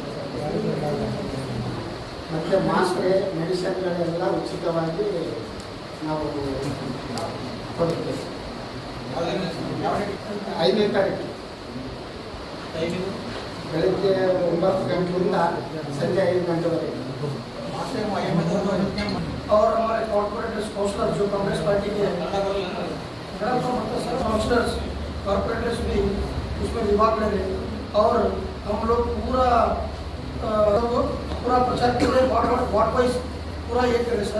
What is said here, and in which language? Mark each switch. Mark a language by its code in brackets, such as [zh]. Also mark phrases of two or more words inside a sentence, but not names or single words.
[kn] ಮತ್ತು ಮಾತ್ರೆ, ಮೆಡಿಸಿನ್ಗಳೆಲ್ಲ ಉಚಿತವಾಗಿ ನಾವು ಕೊಡುತ್ತೇವೆ. 5ನೇ ತಾರೀಕು ಬೆಳಗ್ಗೆ 9 ಗಂಟೆಯಿಂದ ಸಂಜೆ 5 ಗಂಟೆವರೆಗೆ. [hi] और हमारे [en] corporate counsellor [hi] जो कांग्रेस पार्टी के [en] counsellors corporators [hi] भी उसमें विभाग ले रहे और हम लोग पूरा प्रचार कर रहे [en] ward wise [hi] पूरा ये कर रहे सर.